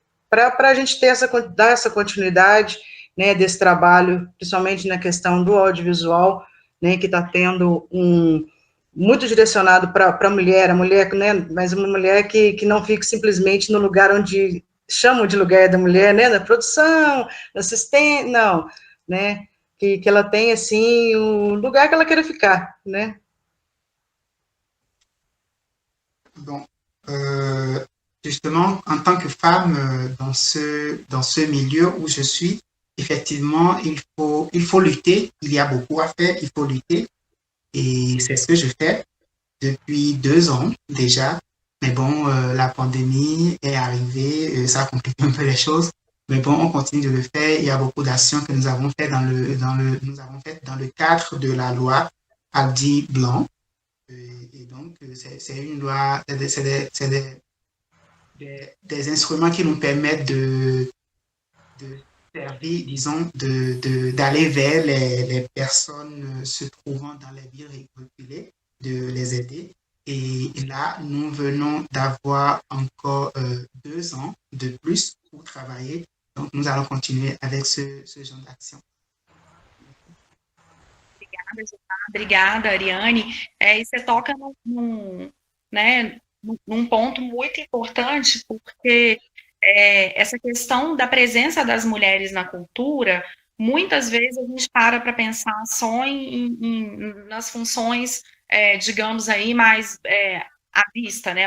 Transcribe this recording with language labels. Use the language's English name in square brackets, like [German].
[Portuguese] para a gente dar essa continuidade, né, desse trabalho, principalmente na questão do audiovisual, né, que está tendo muito direcionado para a mulher, né, mas uma mulher que não fique simplesmente no lugar onde chamam de lugar da mulher, né, na produção, na assistência, não, né, que ela tenha, assim, o lugar que ela queira ficar, né. [French] Bon, justement, en tant que femme dans ce milieu où je suis, effectivement, il faut lutter. Il y a beaucoup à faire, il faut lutter. Et c'est ce que je fais depuis 2 ans déjà. Mais bon, la pandémie est arrivée, ça complique un peu les choses. Mais bon, on continue de le faire. Il y a beaucoup d'actions que nous avons fait nous avons fait dans le cadre de la loi Aldir Blanc. Et donc, c'est une loi, c'est des instruments qui nous permettent de servir, disons, d'aller vers les personnes se trouvant dans les villes reculées, de les aider. Et là, nous venons d'avoir encore 2 ans de plus pour travailler. Donc, nous allons continuer avec ce genre d'action. [Portuguese] Obrigada, Ariane. E você toca num ponto muito importante, porque essa questão da presença das mulheres na cultura, muitas vezes a gente para pensar só nas funções, digamos aí, mais à vista, né?